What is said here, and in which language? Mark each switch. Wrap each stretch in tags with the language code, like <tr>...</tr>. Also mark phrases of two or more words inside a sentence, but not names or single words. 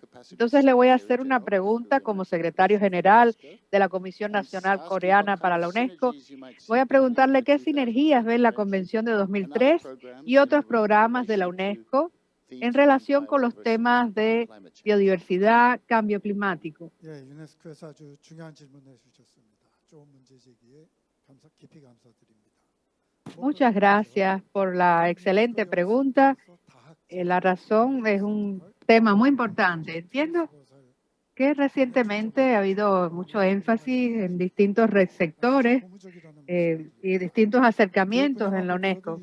<es>Entonces le voy a hacer una pregunta como secretario general de la Comisión Nacional Coreana para la UNESCO. Voy a preguntarle qué sinergias ve en la Convención de 2003 y otros programas de la UNESCO en relación con los temas de biodiversidad, cambio climático.</es> <ko>예, 유네스코에서 아주 중요한 질문을 주셨습니다. 좋은 문제 제기에 깊이 감사드립니다.</ko> <es>Muchas gracias por la excelente pregunta. La razón es un tema muy importante. Entiendo que recientemente ha habido mucho énfasis en distintos sectores y distintos acercamientos en la UNESCO.</es>